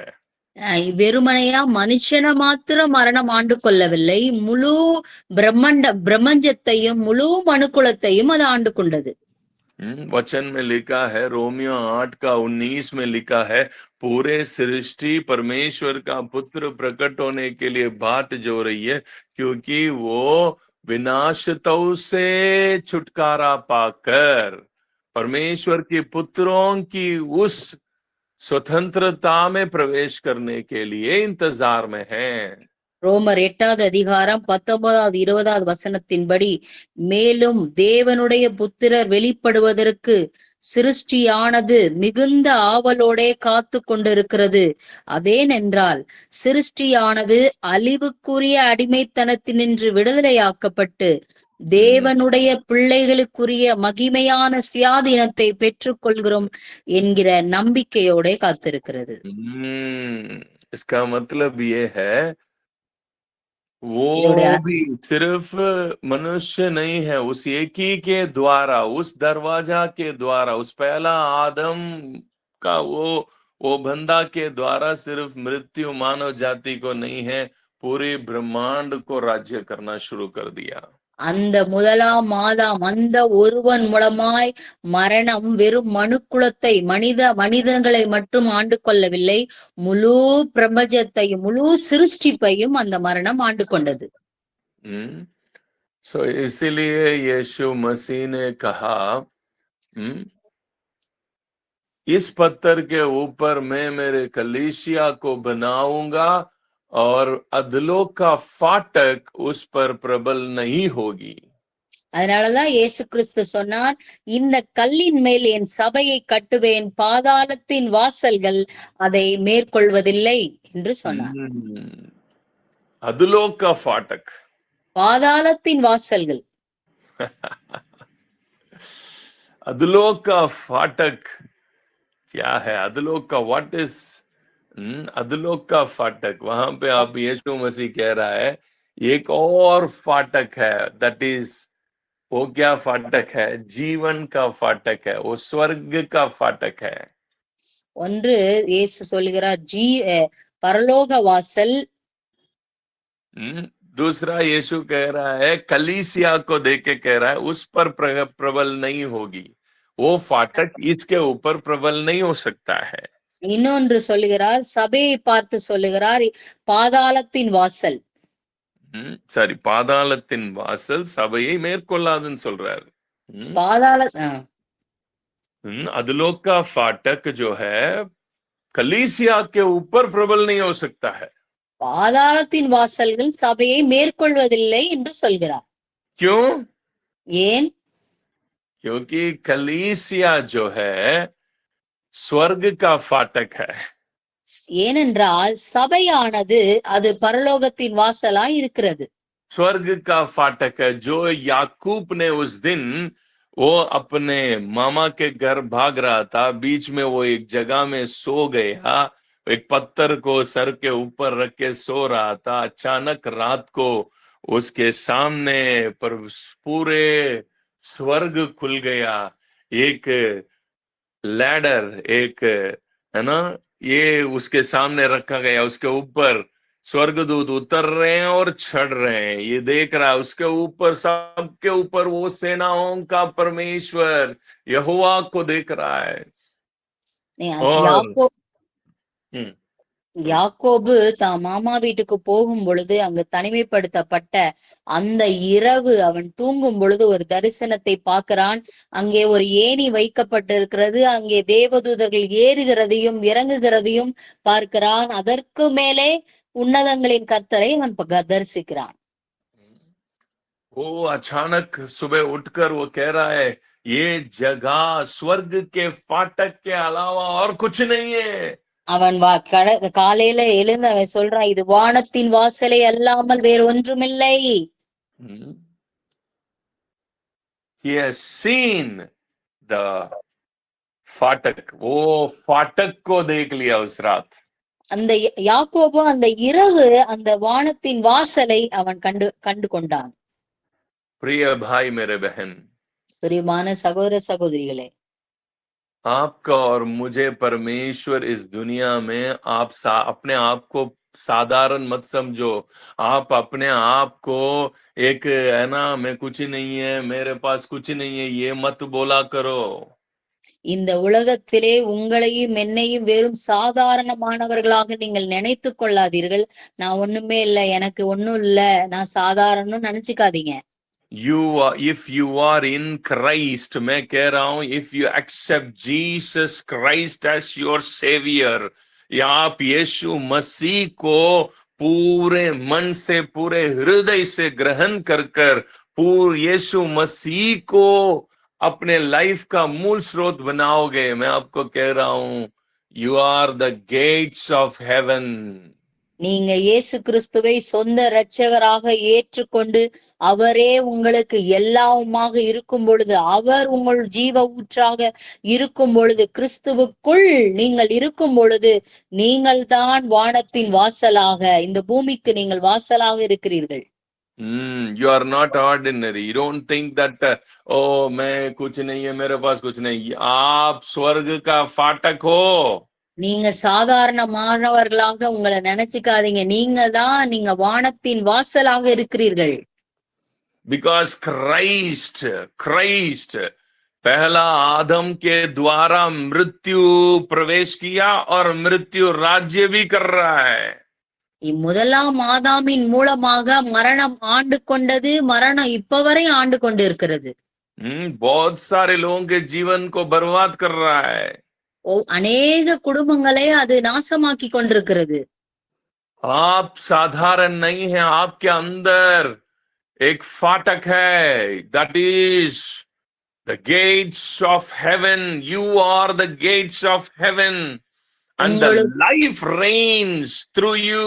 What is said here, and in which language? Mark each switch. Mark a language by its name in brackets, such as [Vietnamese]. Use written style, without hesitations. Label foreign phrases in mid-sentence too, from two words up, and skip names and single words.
[Tamil] வெறுமனையா மனுஷனை மாத்திரம் மரணம் ஆண்டு கொள்ளவில்லை, முழு பிரம்மஞ்சத்தையும் முழு மனுக்குலத்தையும் அது ஆண்டு கொண்டது. [Hindi] वचन में लिखा है, रोमियो 8:19 में लिखा है, पूरे सृष्टि परमेश्वर का पुत्र प्रकट होने के लिए बाट जो रही है, क्योंकि वो विनाशतों से छुटकारा पाकर परमेश्वर के पुत्रों की उस स्वतंत्रता में प्रवेश करने के लिए इंतजार में है। [Tamil] ரோமர் 8வது அதிகாரம் 19வது 20வது வசனத்தின்படி, மேலும் தேவனுடைய புத்திரர் வெளிப்படுவதற்கு சிருஷ்டியானது மிகுந்த ஆவலோடே காத்து கொண்டிருக்கிறது. அதேனென்றால் சிருஷ்டியானது அழிவுக்குரிய அடிமைத்தனத்தினின்று விடுதலையாக்கப்பட்டு தேவனுடைய பிள்ளைகளுக்குரிய மகிமையான சுயாதீனத்தை பெற்றுக் கொள்கிறோம் என்கிற நம்பிக்கையோட காத்திருக்கிறது. [Hindi] इसका मतलब ये है, वो भी सिर्फ मनुष्य नहीं है, उस एक ही के द्वारा, उस दरवाजा के द्वारा, उस पहला आदम का वो बंदा के द्वारा सिर्फ मृत्यु मानव जाति को नहीं है, पूरे ब्रह्मांड को राज्य करना शुरू कर दिया। [Tamil] அந்த முதலாம் ஆதாம், அந்த ஒருவன் மூலமாய் மரணம் வெறும் மனுக்குலத்தை, மனிதர்களை மட்டும் ஆண்டு கொள்ளவில்லை, முழு பிரபஞ்சத்தையும் முழு சிருஷ்டிப்பையும் அந்த மரணம் ஆண்டு கொண்டது. [Hindi] सो इसीलिए यीशु मसीह ने कहा, इस पत्थर के ऊपर मैं मेरे कलीसिया को बनाऊंगा और अधलोक का फाटक उस पर प्रबल नहीं होगी। [Tamil] அதனாலதான் இயேசு கிறிஸ்து சொன்னார், இந்த கல்லின் மேல் என் சபையை கட்டுவேன், பாதாளத்தின் வாசல்கள் அதை மேற்கொள்வதில்லை என்று சொன்னார். [Hindi] अधलोक का फाटक, [Tamil] பாதாளத்தின் வாசல்கள். [Hindi] अधलोक का फाटक क्या है अधलोक का? [English] What is [Hindi] अधलोक का फाटक? वहां पे आप यीशु मसीह कह रहा है एक और फाटक है, [English] that is, [Hindi] वो क्या फाटक है? जीवन का फाटक है, वो स्वर्ग का फाटक है। [Tamil] ஒன்று இயேசு சொல்லுகிறார் பரலோக வாசல், [Hindi] हम्म, दूसरा यीशु कह रहा है, कलीसिया को देख के कह रहा है उस पर प्रबल नहीं होगी, वो फाटक इसके ऊपर प्रबल नहीं हो सकता है। [Tamil] இன்னொன்று சொல்லுகிறார் சபையை பார்த்து சொல்லுகிறார் பாதாளத்தின் வாசல். சாரி, பாதாளத்தின் வாசல் சபையை மேற்கொள்ளாதுன்னு சொல்றாரு। हम्म, பாதாள [Hindi] अधलोक का फाटक जो है कलीसिया के ऊपर प्रबल नहीं हो सकता है। [Tamil] பாதாளத்தின் வாசல்கள் சபையை மேற்கொள்வதில்லை என்று சொல்கிறார். [Hindi] क्यों? [Tamil] ஏன்? [Hindi] क्योंकि कलीसिया जो है स्वर्ग का फाटक है। ஏனென்றால் சபையானது அது பரலோகத்தின் வாசலாய் இருக்கிறது. स्वर्ग का फाटक है। जो याकूब ने उस दिन वो अपने मामा के घर भाग रहा था, बीच में वो एक जगह में सो गया, एक पत्थर को सर के ऊपर रख के सो रहा था। अचानक रात को उसके सामने पर पूरे स्वर्ग खुल गया। एक लैडर, एक, है ना, ये उसके सामने रखा गया, उसके ऊपर स्वर्गदूत उतर रहे हैं और चढ़ रहे हैं। ये देख रहा है, उसके ऊपर, सबके ऊपर वो सेनाओं का परमेश्वर यहोवा को देख रहा है। और [Tamil] யாக்கோ हम्म, யாக்கோபு தான் மாமா வீட்டுக்கு போகும் பொழுது அங்கு தனிமைப்படுத்தப்பட்ட அந்த இரவு அவன் தூங்கும் பொழுது ஒரு தரிசனத்தை பார்க்கிறான். அங்கே ஒரு ஏணி வைக்கப்பட்டிருக்கிறது, அங்கே தேவதூதர்கள் ஏறுகிறதையும் இறங்குகிறதையும் பார்க்கிறான். அதற்கு மேலே உன்னதங்களின் கர்த்தரை அவன் தரிசிக்கிறான். [Hindi] वो अचानक सुबह उठकर वो कह रहा है, ये जगह स्वर्ग के फाटक के अलावा और कुछ नहीं है। [Tamil] அவன் காலையில எழுந்து அவன் சொல்றான், இது வானத்தின் வாசலை அல்லாமல் வேறு ஒன்றுமில்லை. हम्म, [English] he has seen the [Hindi] फाटक, वो फाटक को देख लिया उस रात। [Tamil] அந்த யாக்கோபு அந்த இரவு அந்த வானத்தின் வாசலை அவன் கண்டு கொண்டான். [Hindi] प्रिय भाई मेरे बहन, [Tamil] பிரியமான சகோதர சகோதரிகளே, [Hindi] आपका और मुझे परमेश्वर इस दुनिया में अपने आप को साधारण मत समझो। आप अपने आप को एक, है ना, मैं कुछ नहीं है, मेरे पास कुछ नहीं है, ये मत बोला करो। [Tamil] இந்த உலகத்திலே உங்களையும் என்னையும் வெறும் சாதாரணமானவர்களாக நீங்கள் நினைத்து கொள்ளாதீர்கள். நான் ஒண்ணுமே இல்லை, எனக்கு ஒண்ணும் இல்ல, நான் சாதாரணம் நினைச்சுக்காதீங்க. [English] if you are in Christ, [Hindi] मैं कह रहा हूं, [English] if you accept Jesus Christ as your savior, [Hindi] या आप यीशु मसीह को पूरे मन से, पूरे हृदय से ग्रहण कर यीशु मसीह को अपने लाइफ का मूल स्रोत बनाओगे, मैं आपको कह रहा हूं, [English] You are the gates of heaven. [Tamil] நீங்க இயேசு கிறிஸ்துவை சொந்த இரட்சகராக ஏற்றுக்கொண்டு அவரே உங்களுக்கு எல்லாவுமாக இருக்கும் பொழுது, அவர் உங்கள் ஜீவ ஊற்றாக இருக்கும் பொழுது, கிறிஸ்துவுக்குள் நீங்கள் இருக்கும் பொழுது, நீங்கள் தான் வானத்தின் வாசலாக, இந்த பூமிக்கு நீங்கள் வாசலாக இருக்கிறீர்கள். [English] You are not ordinary. You don't think that oh, [Hindi] मैं कुछ नहीं है, मेरे पास कुछ नहीं। आप स्वर्ग का फाटक हो। [Tamil] நீங்க சாதாரணமானவர்களாக உங்களை நினைச்சுக்காதீங்க. நீங்க வானத்தின் வாசலாக இருக்கிறீர்கள். [Hindi] Because Christ पहला आदम के द्वारा मृत्यु प्रवेश किया और मृत्यु राज्य भी कर रहा है। [Tamil] முதலாம் ஆதாமின் மூலமாக மரணம் ஆண்டு கொண்டது, மரணம் இப்ப வரை ஆண்டு கொண்டு இருக்கிறது. [Hindi] बहुत सारे लोगों के जीवन को बर्बाद कर रहा है। [Tamil] அநேக குடும்பங்களை அது நாசமாக்கி கொண்டிருக்கிறது. [Hindi] आप साधारण नहीं है, आपके अंदर एक फाटक है, [English] that is the gates of heaven. You are the gates of heaven and the life reigns through you.